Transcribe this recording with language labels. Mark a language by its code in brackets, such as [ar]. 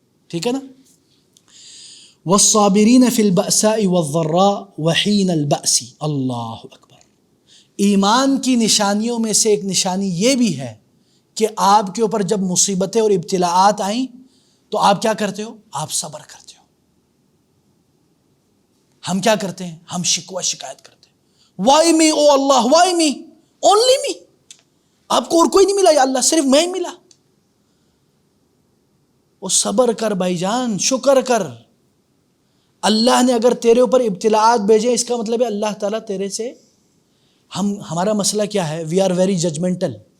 [ur] ٹھیک ہے نا؟ [ar] والصابرین فی البأساء والضراء وحین البأس. اللہ اکبر. [ur] ایمان کی نشانیوں میں سے ایک نشانی یہ بھی ہے کہ آپ کے اوپر جب مصیبتیں اور ابتلاءات آئیں تو آپ کیا کرتے ہو؟ آپ صبر کرتے ہو. ہم کیا کرتے ہیں؟ ہم شکوہ شکایت کرتے ہیں. [en] Why me oh Allah, why me, only me. [ur] آپ کو اور کوئی نہیں ملا یا اللہ، صرف میں ہی ملا. وہ صبر کر بھائی جان، شکر کر. اللہ نے اگر تیرے اوپر ابتلاءات بھیجے اس کا مطلب ہے اللہ تعالیٰ تیرے سے، ہمارا مسئلہ کیا ہے؟ [en] We are very judgemental.